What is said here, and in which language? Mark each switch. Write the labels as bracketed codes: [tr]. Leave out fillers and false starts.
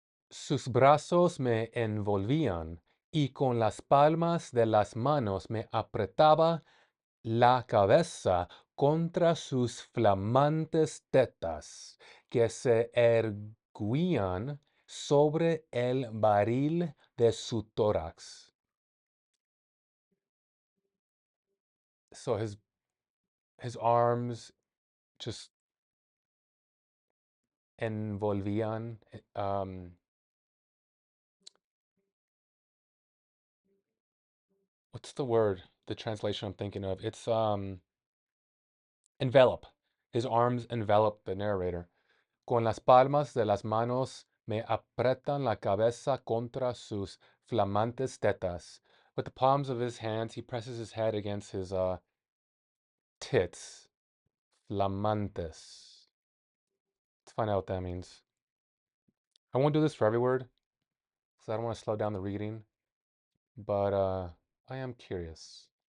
[es] Sus brazos me envolvían y con las palmas de las manos me apretaba la cabeza contra sus flamantes tetas que se erguían sobre el barril de su tórax. [en] So his arms just envolvían. What's the word? The translation I'm thinking of. It's envelop. His arms envelop the narrator. [es] Con las palmas de las manos me apretan la cabeza contra sus flamantes tetas. [en] With the palms of his hands, he presses his head against his tits. Flamantes. Let's find out what that means. I won't do this for every word because I don't want to slow down the reading, but I am curious.